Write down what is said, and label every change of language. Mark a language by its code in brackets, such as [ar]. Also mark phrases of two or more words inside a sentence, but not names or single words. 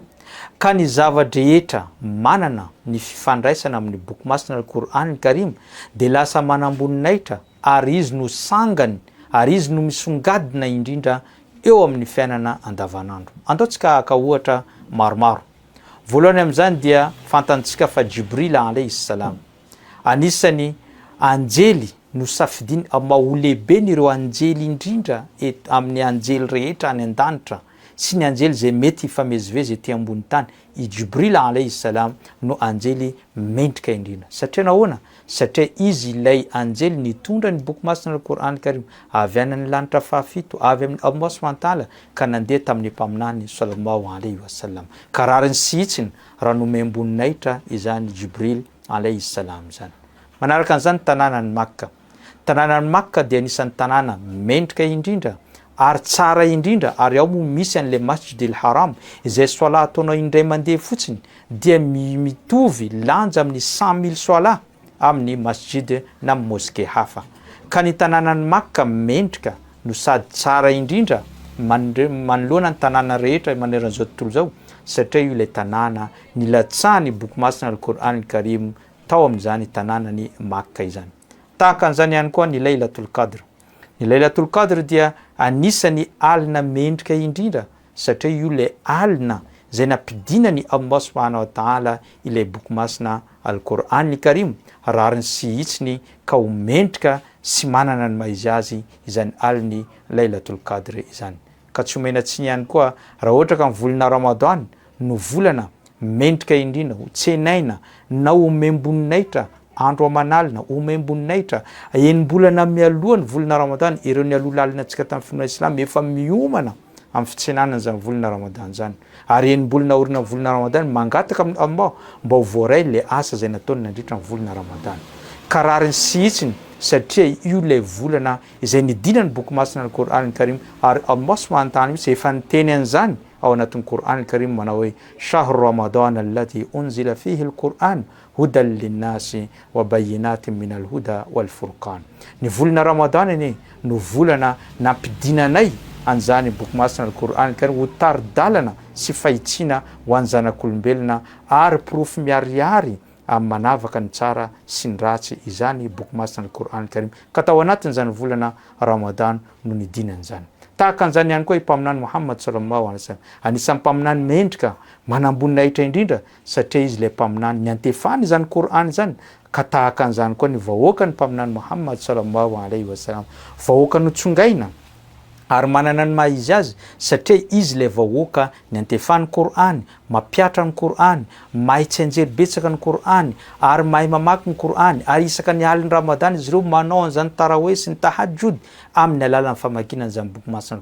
[mg] Ka ny zava-drehetra manana ny fifandraisana amin'ny boky masina Al-Qur'an Al-Karim dia lasa manamboninahitra ary izy no sangany ary izy no misongadina indrindra eo amin'ny fiainana andavanandro. Andaontsika haka ohatra maromaro. Voalohany amin'izany dia fantantsika fa Jibril [ar] عليه السلام [mg] anisany anjely no safidiny maha lehibe n'ireo anjely indrindra amin'ny anjely rehetra any an-danitra sy ny anjely zay mety ifamezivezy ety ambony tany. I Jibril [ar] عليه السلام [mg] no anjely mendrika indrindra. Satria nahoana? Satria izy ilay anjely nitondra ny boky masina Al-Qur'an Karim avy any amin'ny lanitra fahafito avy amin'ny Allah [ar] سبحانه وتعالى [mg] ka nandeha tamin'ny mpaminany [ar] صلى الله عليه وسلم. [mg] Ka rariny sy itsiny raha nome amboninahitra izany Jibril [ar] عليه السلام [mg] zany. Manaraka an'izany tanànan'ny Makka. Tanànan'ny Makka dia anisan'ny tanàna mendrika indrindra ary tsara indrindra ary ao moa misy an'ilay Masjid al-Haram izay soala ataonao indray mandeha fotsiny dia mitovy lanja amin'ny 100,000 soala amin'ny masjid na moské hafa. Ka ny tanànan'ny Makka mendrika no sady tsara indrindra manoloana ny tanàna rehetra maneran'izao tontolo zao satria io ilay tanàna nilatsahany boky masina Al-Qur'an Karim tao amin'izany tanànany Makka izany. Tahaka an'izany ihany koa ny Laylatul Qadr. Ny Laylatul Qadr dia anisany alina mendrika indrindra satria io ilay alina izay nampidinany Allah [ar] سبحانه وتعالى [mg] ilay boky masina Al-Qur'an Karim rariny sy itsiny ka ho mendrika sy manana ny maizy azy izany aliny Laylatul Qadr izany. Ka tsy omena tsiny ihany koa raha ohatra ka ny volana Ramadany no volana mendrika indrindra ho tsenaina na omemboninahitra andro amanalina omemboninahitra enimbolana mialohany volana ramadan ireo ny alohalalina antsika tamin'ny finoana islam efa miomana amin'ny fitsenanana zany volana ramadan zany ary enimbolana orina volana ramadan mangataka amin'ny Allah mba ho voaray le asa zay nataony nandritra ny volana ramadan karariny sy itsiny satria io le volana izay nidinany boky masina ny Qur'an Karim ary Allah [ar] سبحانه وتعالى [mg] mihitsy efa niteny an'izany ao anatin'ny Qur'an Karim manao hoe [ar] شهر رمضان الذي أنزل فيه القرآن هدى للناس وبينات من الهدى والفرقان. [mg] Ny volana ramadan iny no volana nampidinanay an'izany boky masina ny Qur'an Karim ho taridalana sy fahitsina ho an'ny zanak'olombelona ary porofo miariary amin'ny manavaka ny tsara sy ny ratsy izany boky masina ny Qur'an Karim ka tao anatin'izany volana ramadan no nidinany zany. Tahaka an'izany ihany koa i mpaminany Muhammad [ar] صلى الله عليه وسلم [mg] anisan'ny mpaminany mendrika manamboninahitra indrindra satria izy le mpaminany niantefany zany Qur'an zany ka tahaka an'izany koa ny vahoaka ny mpaminany Muhammad [ar] صلى الله عليه وسلم [mg] vahoaka notsongaina ary manana ny maha izy azy satria izy le vahoaka niantefany Qur'an mapiatra ny Qur'an mahay tsy anjery betsaka ny Qur'an ary mahay mamaky ny Qur'an ary isaka ny aliny ramadan izy ireo manao an'izany tarawe sy ny tahajjud amin'ny alalan'ny famakinany zany boky masina ny